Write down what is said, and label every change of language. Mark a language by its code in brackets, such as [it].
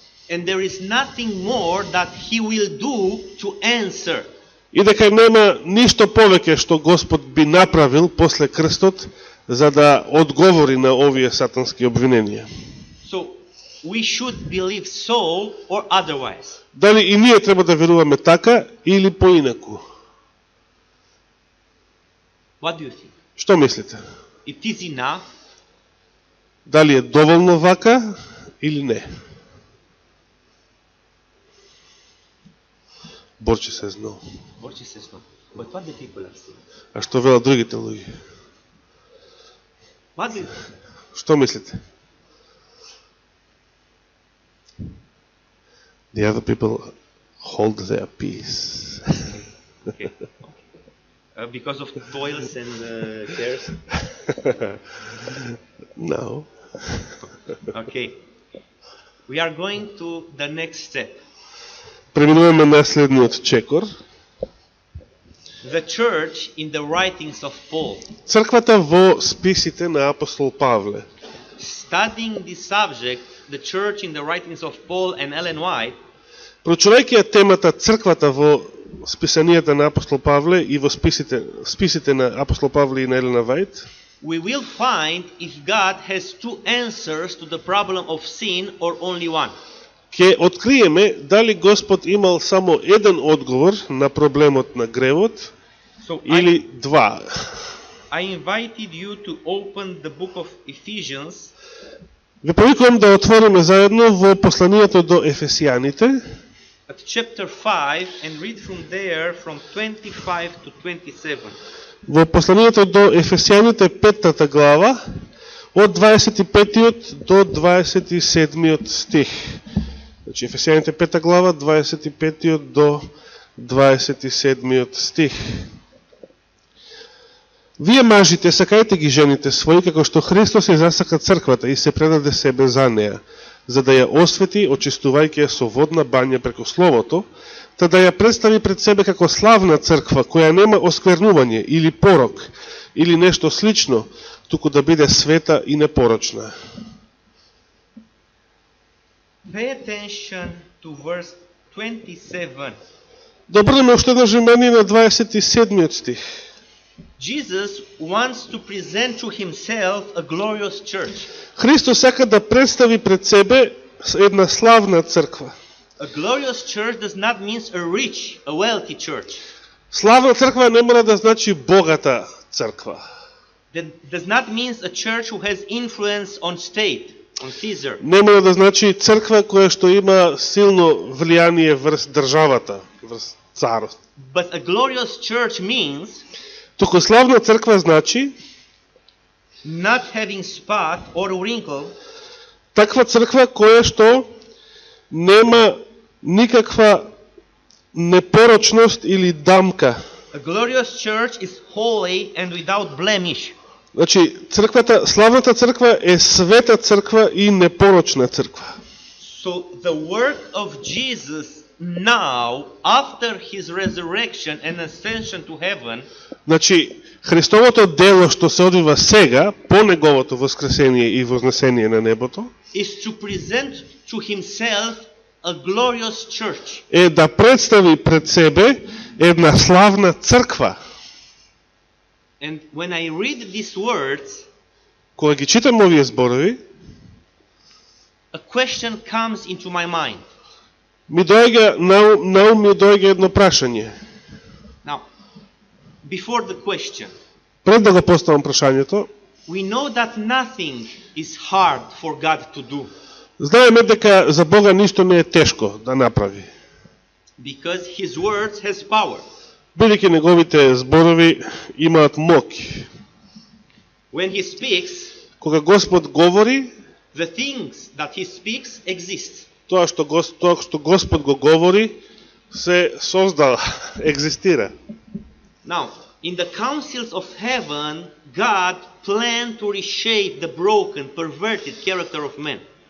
[en] And there is nothing more that he will do to answer. [mk] И дека нема ништо повеќе што Господ би направил после крстот за да одговори на овие сатански обвиненија. [en] So we should believe so or otherwise. [mk] Дали и ние треба да веруваме така или поинаку? [en] What do you think? [mk] Што мислите? [en] It is enough? [mk] Дали е доволно вака или не? Борчи се знал. [en] Borci says no. But what the people are saying? [mk] А што велат другите луѓе? [en] What do you... [mk] Што мислите? [en] The other people hold their peace. Okay. Because of toils and cares? No. Okay. We are going to the next step. [mk] Преминуваме на следниот чекор. [en] The church in the writings of Paul. [mk] Црквата во списите на апостол Павле. [en] Studying this subject, the church in the writings of Paul and Ellen White, [mk] Проучувајќи ја темата црквата во списанијата на апостол Павле и во списите на апостол Павле и на Елена Вајт, [en] we will find if God has two answers to the problem of sin or only one. [mk] ќе откриеме дали Господ имал само еден одговор на проблемот на гревот [en] So [mk] или два. [en] I invited you to open the book of Ephesians, [mk] Ве повикувам да отвориме заедно во посланието до Ефесијаните, at chapter 5, and read from there from 25 to 27. во посланието до Ефесијаните 5 глава, од 25 до 27 стих. Значи Ефесијаните 5 глава, 25 до 27 стих. Вие мажите сакајте ги жените своји, како што Христос ја засака црквата и се предаде себе за неја, за да ја освети, очистувајќи ја со водна бања преку Словото, та да ја представи пред себе како славна црква, која нема осквернување или порок, или нешто слично, туку да биде света и непорочна. [en] Pay attention to verse 27. [mk] Да обрнеме уште едно внимание на 27 стих. [en] Jesus wants to present to himself a glorious church. [mk] Христос сака да представи пред себе една славна црква. [en] A glorious church does not mean a rich, a wealthy church. [mk] Славна црква не мора да значи богата црква. [en] That does not mean a church who has influence on state, on Caesar. [mk] Не мора да значи црква која што има силно влијание врз државата, врз царот. [en] But a glorious church means [mk] Туку славна црква значи [en] not having spot or wrinkle, [mk] таква црква која што нема никаква непорочност или дамка. [en] a glorious church is holy and without blemish. [mk] Значи, црквата, славната црква е света црква и непорочна црква. [en] So the work of Jesus now, after his resurrection and ascension to heaven, [mk] Значи, Христовото дело што се одвива сега, по неговото воскресение и вознесение на небото, [en] is to present to himself a glorious church. [mk] е да представи пред себе една славна црква. [en] And when I read these words, [mk] Кога ги читам овие зборови, [en] a question comes into my mind. [mk] ми доаѓа на ум ми доаѓа едно прашање. [en] Now, before the question, [mk] Пред да го поставам прашањето, [en] we know that nothing is hard for God to do, [mk] знаеме дека за Бога ништо не е тешко да направи. [en] because his words has power. [mk] Бидејќи неговите зборови имаат моќ. [en] When he speaks, [mk] Кога Господ говори, [en] the things that he speaks exist. [mk] тоа што Господ го говори, се создава, екзистира. [en] Now, in the councils of heaven, God planned to reshape the broken, perverted character of men.